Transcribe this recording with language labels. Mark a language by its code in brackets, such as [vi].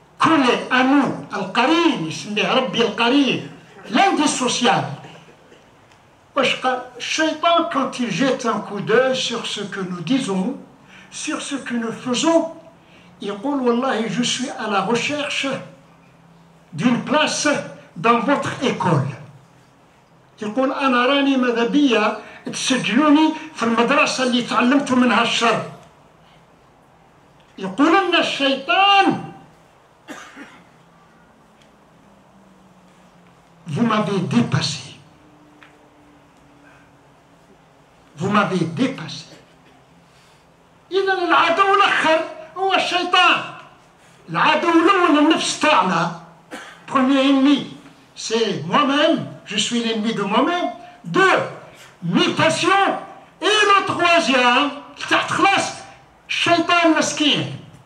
[fr] collé à nous, Al-Qarin, [ar] يسميه ربي القرين, [fr] l'indissociable. Shaitan, quand il jette un coup d'œil sur ce que nous disons, sur ce que nous faisons, il dit Wallahi, je suis à la recherche d'une place dans votre école. [ar] يقول أنا راني ماذا بيا تسجلوني في المدرسة اللي تعلمت منها الشر. يقول لنا الشيطان [fr] vous m'avez dépassé. Vous m'avez dépassé. [ar] إذا العدو الآخر هو الشيطان. العدو الأول النفس تاعنا. [fr] Premier ennemi, c'est moi-même. Je suis l'ennemi de moi-même. 2, mes passions. Et le troisième, [ar] تحت خلاص الشيطان مسكين.